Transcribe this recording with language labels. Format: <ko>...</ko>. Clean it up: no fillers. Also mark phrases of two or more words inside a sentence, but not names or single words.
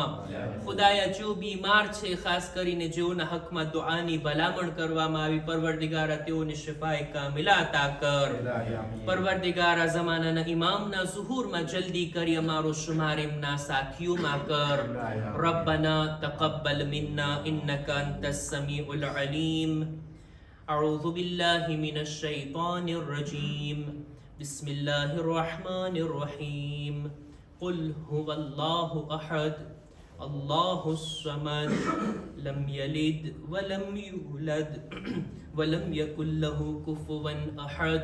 <gu>ખુદાયા જો બીમાર છે, ખાસ કરીને જેઓના હકમાં દુઆની ભલામણ કરવામાં આવી, પરવરદિગારા તેઓને શિફાએ કામિલા અતા કર. પરવરદિગારા ઝમાનાના ઇમામના ઝુહૂરમાં જલ્દી કરી અમારો શુમાર એમના સાથીઓમાં કર.</gu> <ar>ربنا تقبل منا إنك أنت السميع العليم. أعوذ بالله من الشيطان الرجيم. بسم الله الرحمن الرحيم. قل هو الله أحد الله الصمد لم يلد ولم يولد ولم يكن له كفوا أحد.</ar>